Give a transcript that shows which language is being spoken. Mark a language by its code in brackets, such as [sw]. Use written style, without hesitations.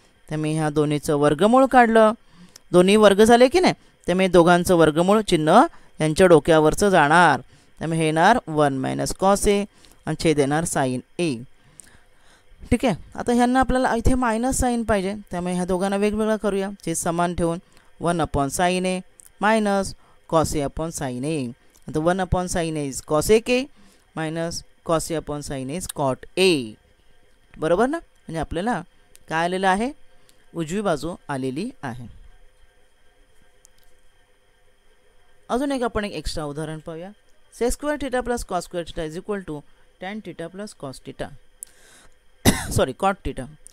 [mr] त्यामुळे ह्या दोन्हीचं वर्गमूळ काढलं, दोन्ही वर्ग झाले की नाही, त्यामुळे दोघांचं वर्गमूळ चिन्ह यांच्या डोक्यावरचं जाणार, त्यामुळे हे येणार 1 मायनस कॉस ए आणि छेद येणार साइन ए. ठीक आहे. आता ह्यांना आपल्याला इथे मायनस साईन पाहिजे, त्यामुळे ह्या दोघांना वेगवेगळा करूया, छेद समान ठेवून [en] 1 upon sine A [mr] minus cos A upon sine ए. [en] आता 1 upon sine A is cosec minus cos A upon sine A is cot A. [mr] बरोबर ना, म्हणजे आपल्याला काय आलेलं आहे, उजवी बाजू आलेली आहे. अजून एक आपण एक एक्स्ट्रा उदाहरण पाहूया. [en] Sec square theta plus cos square theta is equal to tan theta plus cos theta cot theta.